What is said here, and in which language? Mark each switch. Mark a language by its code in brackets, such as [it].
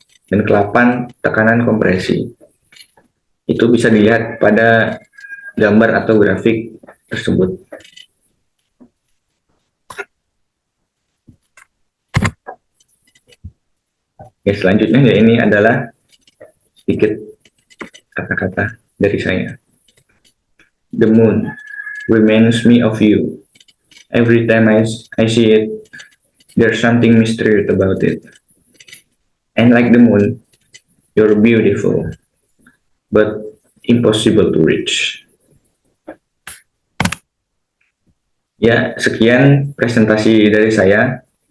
[id] Dan ke-8, tekanan kompresi. Itu bisa dilihat pada gambar atau grafik tersebut. Ya, selanjutnya ya ini adalah sedikit kata-kata dari saya. [en] The moon reminds me of you. Every time I see it, there's something mysterious about it. And like the moon, you're beautiful, but impossible to reach. [id] Ya, sekian presentasi dari saya.